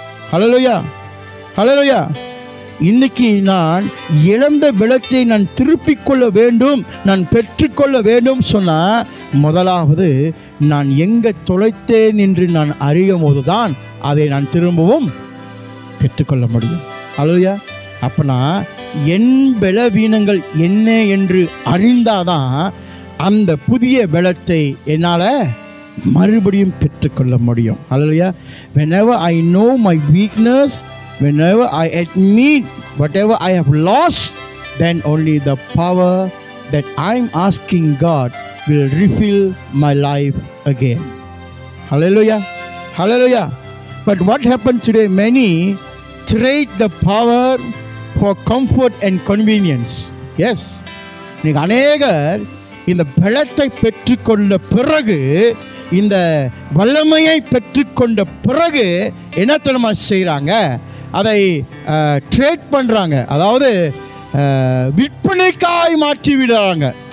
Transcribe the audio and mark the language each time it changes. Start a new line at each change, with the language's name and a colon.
Tamil: ஹல்லேலூயா, ஹல்லேலூயா. இன்னைக்கு நான் இழந்த பலத்தை நான் திருப்பிக் கொள்ள வேண்டும், நான் பெற்றுக்கொள்ள வேண்டும் சொன்னா முதலாவது நான் எங்க தொலைத்தேன் என்று நான் அறியும் போதுதான் அதை நான் திரும்பவும் பெற்றுக்கொள்ள முடியும். ஹல்லேலூயா. அப்பனா என் பலவீனங்கள் என்ன என்று அறிந்தாதான் அந்த புதிய பலத்தை என்னால் மறுபடியும் பெற்றுக்கொள்ள முடியும். ஹல்லேலூயா.
English: Whenever I know my weakness, whenever I admit whatever I have lost, then only the power that I'm asking God will refill my life again. Hallelujah, hallelujah. But what happened today? Many trade the power for comfort and convenience.
Tamil: Yes, நீங்க அநேகர் இந்த பலத்தை பெற்றுக்கொண்ட பிறகு, இந்த வல்லமையை பெற்றுக்கொண்ட பிறகு என்ன தெரியுமா செய்கிறாங்க? அதை ட்ரேட் பண்ணுறாங்க, அதாவது விற்பனைக்காய் மாற்றி விடுறாங்க.